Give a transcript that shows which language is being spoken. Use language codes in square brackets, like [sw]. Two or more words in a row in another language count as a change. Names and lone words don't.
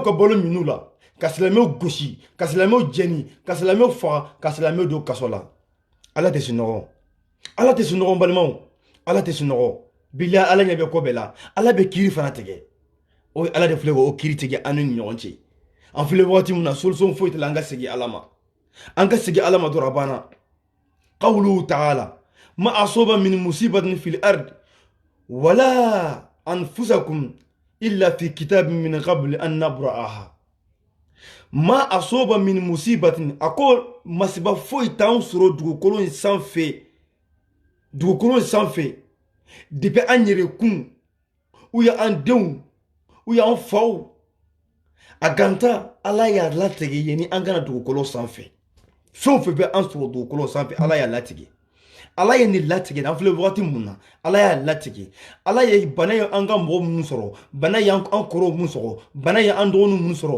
[bm] ka balo min'u la ka silamɛw gosi ka silamɛw jɛni ka silamɛw faga ka silamɛw don kaso la ala tɛ sunɔgɔ ala tɛ sunɔgɔ balimaw ala tɛ sunɔgɔ bilahi ala ɲɛ bɛ ko bɛɛ la ala bɛ kiiri fana tigɛ o ye ala de filɛ o kiiri tigɛ an ni ɲɔgɔn cɛ an filɛ waati min na solution foyi tɛ la an ka segin ala ma an ka segin ala ma dɔrɔn a banna [ar] قوله تعالى ما أصاب من مصيبة في الأرض ولا أنفسكم إلا في كتاب من قبل أن نبرأها ما أصاب من مصيبة [bm] ako masiba foyi t'an sɔrɔ dugukolo in sanfɛ depuis an yɛrɛ kun u y'an denw u y'an faw a ganta ala y'a latigɛ yen ni an kana dugukolo sanfɛ fɛn o fɛn bɛ an sɔrɔ dugukolo sanfɛ ala y'a latigɛ ala ye nin latigɛ an filɛ wagati mun na ala y'a latigɛ ala ye bana ye an ka mɔgɔ minnu sɔrɔ bana ye an kɔrɔw minnu sɔrɔ bana ye an dɔgɔninw minnu sɔrɔ